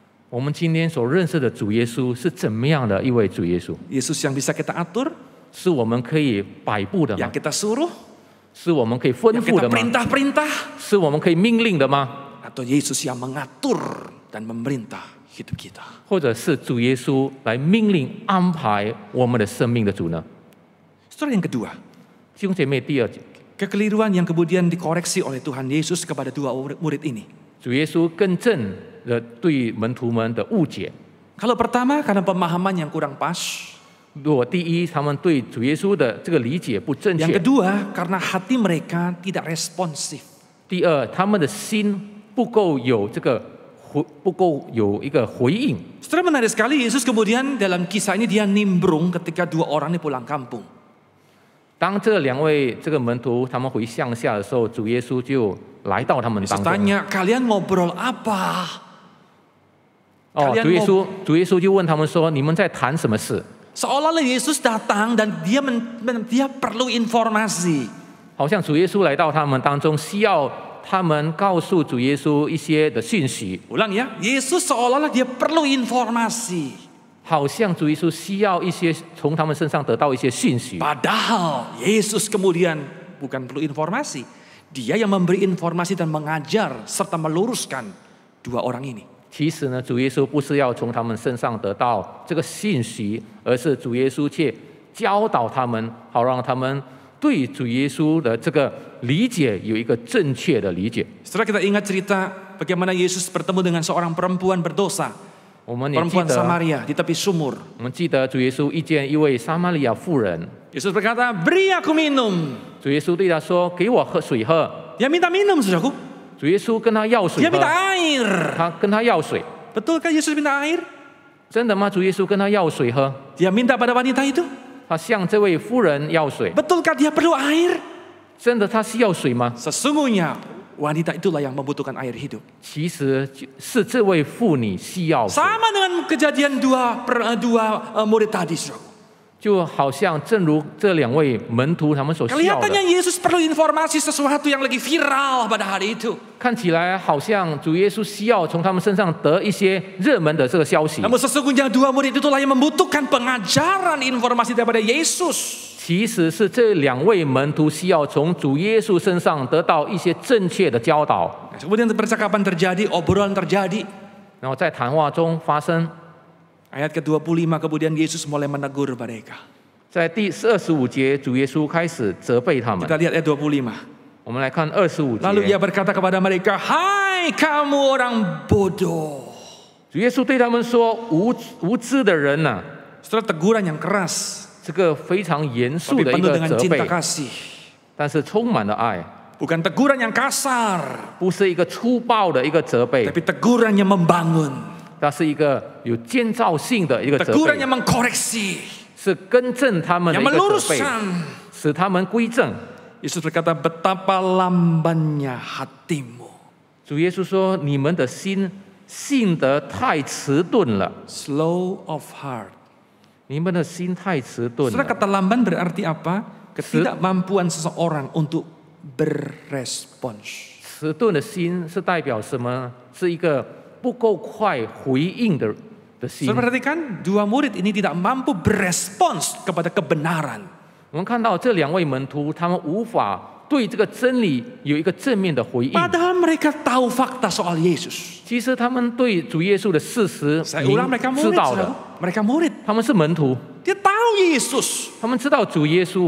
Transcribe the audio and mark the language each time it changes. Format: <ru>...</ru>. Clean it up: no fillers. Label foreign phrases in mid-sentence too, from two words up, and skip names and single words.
<zh>我们今天所认识的主耶稣是怎么样的一位主耶稣？</zh> <id>Yesus yang bisa kita atur,</id> <zh>是我们可以摆布的吗</zh> <id>yang？kita suruh,</id> <zh>是我们可以吩</zh> <id>yang</id> <zh>咐</zh> <id>kita</id> <zh>的吗？</zh> <id>perintah-perintah,</id> <zh>是我们可以命令的吗？</zh> <id>atau Yesus yang mengatur dan memerintah hidup kita?</id> <zh>或者是主耶稣来命令安排我们的生命的主呢？</zh> <id>Saudara, yang kedua,</id> <zh>弟兄姐妹，第二，</zh> <id>kekeliruan yang kemudian dikoreksi oleh Tuhan Yesus kepada dua murid ini.</id> <zh>主耶稣更正了对门徒们的误解。</zh> <id>Kalau pertama karena pemahaman yang kurang pas.</id> <zh>如果第一，他们对主耶稣的这个理解不正</zh> <id>Yang</id> <zh>确；</zh> <id>kedua karena hati mereka tidak responsif.</id> <zh>第二，他们的心不够有一个回应。</zh> <id>Saudara, menarik sekali, Yesus kemudian dalam kisah ini dia nimbrung ketika dua orang ini pulang kampung.</id> <zh>当这两位门徒他们回乡下的时候，主耶稣就来到他们 Yesus 当中。</zh> <id>tanya, kalian ngobrol apa?</id> <zh>主耶稣就问他们说：“你们在谈什么事？”</zh> <id>Seolah-olah Yesus datang dan dia perlu informasi.</id> <zh>好像主耶稣来到他们当中，需要他们告诉主耶稣一些的讯息。</zh> <id>Ulang ya, Yesus seolah-olah dia perlu informasi.</id> <zh>好像主耶稣需要一些从他们身上得到一些讯息。</zh> <id>Padahal Yesus kemudian bukan perlu informasi. Dia yang memberi informasi dan mengajar serta meluruskan dua orang ini.</id> <zh>其实呢，主耶稣不是要从他们身上得到这个信息，而是主耶稣却教导他们，好让他们对主耶稣的这个理解有一个正确的理解。</zh> <id>Setelah kita ingat cerita bagaimana Yesus bertemu dengan seorang perempuan berdosa,</id> <zh>我们也记</zh> <id>perempuan</id> <zh>得，</zh> <id>Samaria di tepi sumur.</id> <zh>我们记得主耶稣遇见一位撒玛利亚妇人，</zh> <id>Yesus berkata, beri aku minum.</id> <zh>主耶稣对他说：“给我喝水喝。</zh> <id>Dia minta minum, saudaraku. ”</id> <zh>主耶稣跟他要水</zh> <id>Dia</id> <zh>喝，</zh> <id>minta air.</id> <zh>他跟他要水，</zh> <id>Betulkah Yesus minta air?</id> <zh>真的吗？主耶稣跟他要水喝，</zh> <id>Dia minta pada wanita itu.</id> <zh>他向这位妇人要水，</zh> <id>Betulkah dia perlu air?</id> <zh>真的他需要水吗？</zh> <id>Sesungguhnya wanita itulah yang membutuhkan air hidup.</id> <zh>其实是这位妇女需要水。</zh> <id>Sama dengan kejadian dua murid tadi, saudaraku.</id> <zh>就好像正如这两位门徒他们所需要的，</zh> <id>Kelihatannya Yesus perlu informasi sesuatu yang lagi viral pada hari itu.</id> <zh>看起来好像主耶稣需要从他们身上得一些热门的这个消息。</zh> <id>Namun sesungguhnya dua murid itulah yang membutuhkan pengajaran informasi daripada Yesus.</id> <zh>其实是这两位门徒需要从主耶稣身上得到一些正确的教导，</zh> <id>Kemudian percakapan terjadi, obrolan terjadi.</id> <zh>然后在谈话中发生。</zh> <id>Ayat ke-25 kemudian Yesus mulai menegur mereka.</id> <zh>在第25节，主耶稣开始责备他们。</zh> <id>Kita lihat ayat 25.</id> <zh>我们来看25</zh> <id>Lalu ia</id> <zh>节，</zh> <id>berkata kepada mereka, "Hai kamu orang bodoh."</id> <zh>主耶稣对他们说：“无知的人呐、</zh> <id>Setelah teguran yang keras,</id> <zh>这个非常严肃</zh> <id>tapi</id> <zh>的一</zh> <id>penuh</id> <zh>个</zh> <id>dengan</id> <zh>责</zh> <id>cinta</id> <zh>备，</zh> <id>kasih.</id> <zh>但是充满了爱，</zh> <id>Bukan teguran yang kasar,</id> <zh>不是一个粗暴的一个责备，</zh> <id>tapi teguran yang membangun.</id> <zh>它是一个有建造性的一个责</zh> <id>Teguran</id> <zh>备，</zh> <id>yang mengkoreksi,</id> <zh>是更正他们的</zh> <id>yang</id> <zh>一个责备，</zh> <id>meluruskan.</id> <zh>使他们归正。</zh> <id>Yesus berkata, betapa lambannya hatimu.</id> <zh>主耶稣说：“你们的心信得太迟钝了，</zh> <en>Slow of heart.</en> <zh>你们的心太迟钝</zh> <id>Setelah</id> <zh>了。</zh> <id>kata lamban berarti apa? Ketidakmampuan seseorang untuk berespons.</id> <zh>迟钝的心是代表什么呢？是一个不够快回应的心。</zh> <id>Saudara perhatikan, dua murid ini tidak mampu berespons kepada kebenaran.</id> <zh>我们看到这两位门徒，他们无法对这个真理有一个正面的回应。</zh> <id>Padahal mereka tahu fakta soal Yesus.</id> <zh>其实他们对主耶稣的事实</zh> <id>Saya ulang, mereka</id> <zh>知</zh> <id>murid.</id> <zh>道的，</zh> <id>Mereka murid.</id> <zh>他们是门徒，</zh> <id>Dia tahu Yesus.</id> <zh>他们知道主耶稣，</zh>